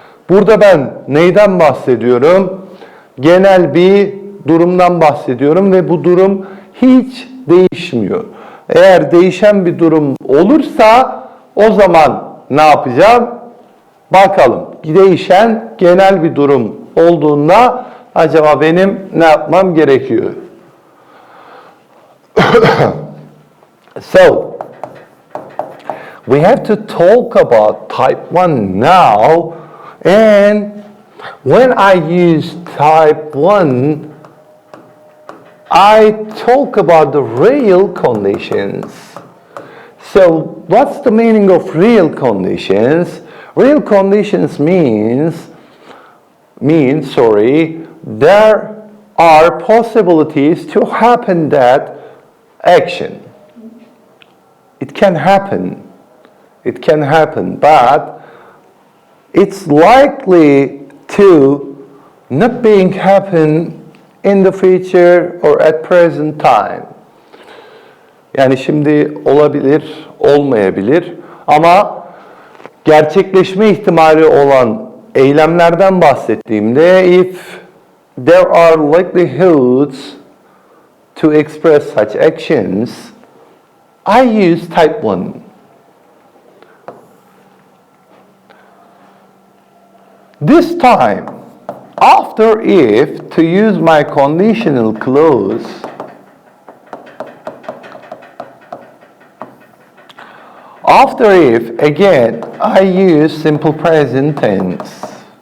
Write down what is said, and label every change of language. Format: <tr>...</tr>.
<tr>Burada ben neyden bahsediyorum? Genel bir durumdan bahsediyorum ve bu durum hiç değişmiyor. Eğer değişen bir durum olursa o zaman ne yapacağım? Bakalım. Değişen genel bir durum olduğunda acaba benim ne yapmam gerekiyor?</tr> <en>So, we have to talk about type 1 now, and when I use type 1, I talk about the real conditions. So, what's the meaning of real conditions? Real conditions means there are possibilities to happen that action. It can happen, but it's likely to not being happen in the future or at present time.</en> <tr>Yani şimdi olabilir, olmayabilir ama gerçekleşme ihtimali olan eylemlerden bahsettiğimde</tr> <en>if there are likelihoods to express such actions, I use type 1. This time, after if to use my conditional clause, after if, again, I use simple present tense.</en>